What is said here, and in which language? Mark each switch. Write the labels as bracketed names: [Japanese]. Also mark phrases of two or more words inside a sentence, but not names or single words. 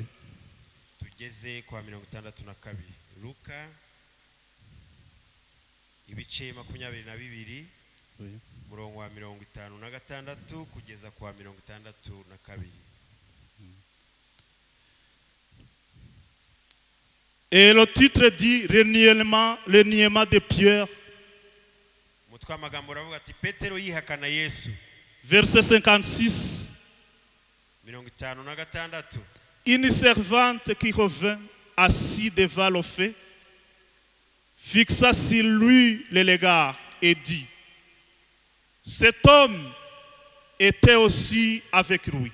[Kinyarwanda] tugeze kwa 62. Luka ibice 22 [French] Oui. [Kinyarwanda] umurongo wa 56 kugeza kwa 62. [French] Et le titre dit le niement de Pierre. [Kinyarwanda] Umutwe w'amagambo uravuga ati Petero yihakana Yesu. [French] Verset 56. 56. Une servante qui revint assise devant le feu fixa sur lui le regard et dit: cet homme était aussi avec lui.